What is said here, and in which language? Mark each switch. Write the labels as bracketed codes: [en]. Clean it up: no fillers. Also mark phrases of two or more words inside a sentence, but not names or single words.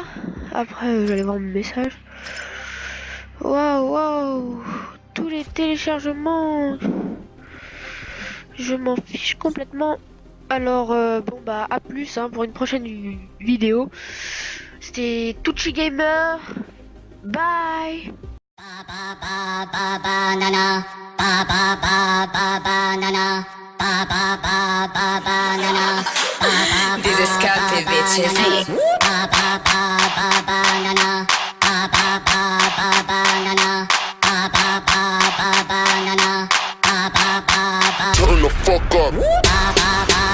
[fr] Après j'allais voir mon message. Waouh, waouh, tous les téléchargements. Je m'en fiche complètement. Alors bon bah à plus hein, pour une prochaine vidéo. C'était Tucci Gamer. Bye. Ba ba ba ba ba nana. Ba ba ba ba ba nana. Ba ba ba ba ba nana. [en] These escape bitches. Ba ba ba ba ba nana. Ba ba ba ba ba nana. Ba ba ba ba ba nana. Ba ba ba ba. Turn the fuck up. Ba ba ba.